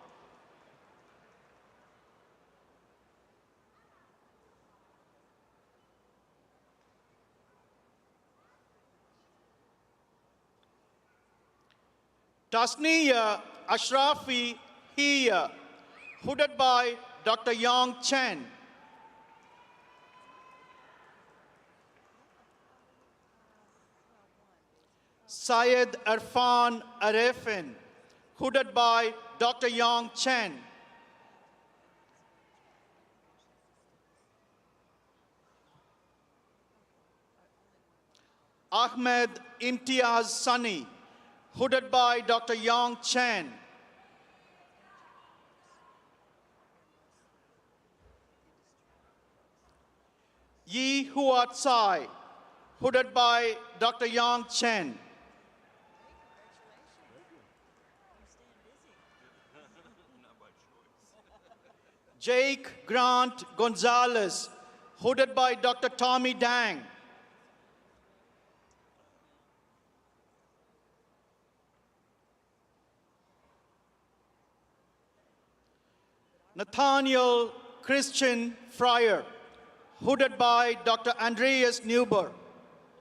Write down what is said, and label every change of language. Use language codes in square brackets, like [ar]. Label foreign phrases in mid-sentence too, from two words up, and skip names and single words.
[en] Tasniya Ashrafi Hiya, hooded by Dr. Yong Chen. Syed Irfan Arefin, hooded by Dr. Yong Chen. Ahmed Imtiaz Sani, hooded by Dr. Yong Chen. Yi Huat Tsai, hooded by Dr. Yong Chen. Jake Grant Gonzalez, hooded by Dr. Tommy Dang. Nathaniel Christian Fryer, hooded by Dr.